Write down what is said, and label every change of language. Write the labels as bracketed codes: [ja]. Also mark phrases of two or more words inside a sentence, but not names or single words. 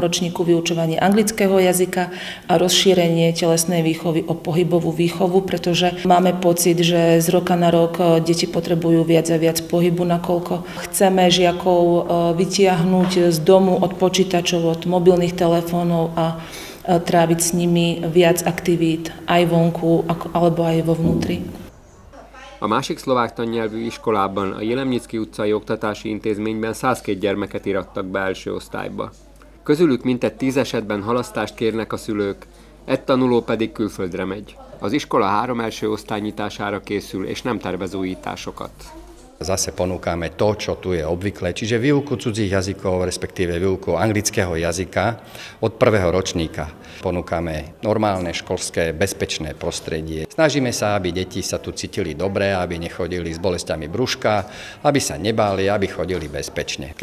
[sk] ročníku vyučovanie anglického jazyka a rozšírenie telesnej výchovy o pohybovú výchovu, pretože máme pocit, že z roka na rok deti potrebujú viac a viac pohybu, nakoľko chceme žiakov vytiahnuť z domu od počítačov, od mobilných telefónov a tráviť s nimi viac aktivít aj vonku, alebo aj vo vnútri. [hu] A másik szlovák tannyelvű iskolában, a Jelemnyicki utcai oktatási intézményben 102 gyermeket irattak be első osztályba. Közülük mintegy 10 esetben halasztást kérnek a szülők, egy tanuló pedig külföldre megy. Az iskola 3 első osztály nyitására készül, és nem tervez újításokat. [sk] Zase ponúkame to, čo tu je obvyklé, čiže výuku cudzích jazykov, respektíve výuku anglického jazyka od 1. ročníka. Ponúkame normálne školské bezpečné prostredie. Snažíme sa, aby deti sa tu cítili dobre, aby nechodili s bolestiami brúška, aby sa nebáli, aby chodili bezpečne.